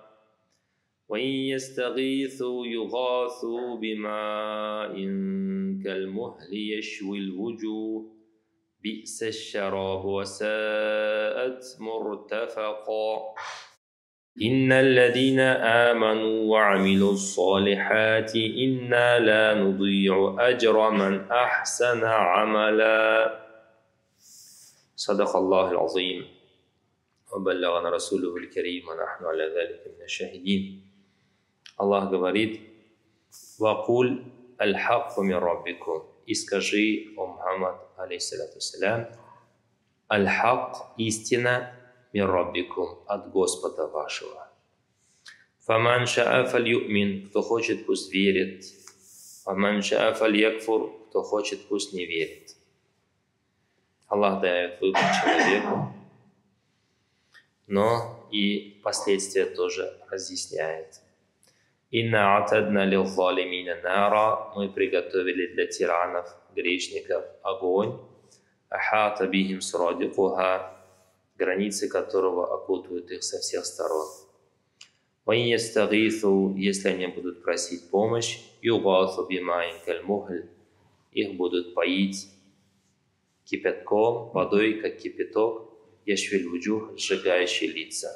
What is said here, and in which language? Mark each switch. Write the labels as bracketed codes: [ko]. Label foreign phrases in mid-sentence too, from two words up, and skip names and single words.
[ar] وإن يستغيثوا يغاثوا بماء كالمهل يشوي الوجوه بئس الشراب وساءت مرتفقا إن الذين آمنوا وعملوا الصالحات إنا لا نضيع أجر من أحسن عملا. صدق الله العظيم وبلغنا رسوله الكريم ونحن على ذلك من الشاهدين. Аллах говорит: «وقل الحق من ربكم». [ru] И скажи, о Мухаммад, [ar] عليه الصلاة والسلام, [ru] аль-хак, истина, [ar] من ربكم, [ru] от Господа вашего. [ar] فمن شاء فليؤمن, [ru] кто хочет, пусть верит. [ar] فمن شاء فليكفر, [ru] кто хочет, пусть не верит. Аллах дает выбор человеку, но и последствия тоже разъясняет. [ar] إنا أعتدنا للظالمين نارا, [ru] мы приготовили для тиранов, грешников огонь, [ar] أحاط بهم سرادقها, [ru] границы которого окутывают их со всех сторон. [ar] وإن يستغيثوا, [ru] если они будут просить помощь, [ar] يغاثوا بماء كالمهل, [ru] их будут поить кипятком, водой, как кипяток, [ar] يشوي الوجوه, [ru] сжигающий лица.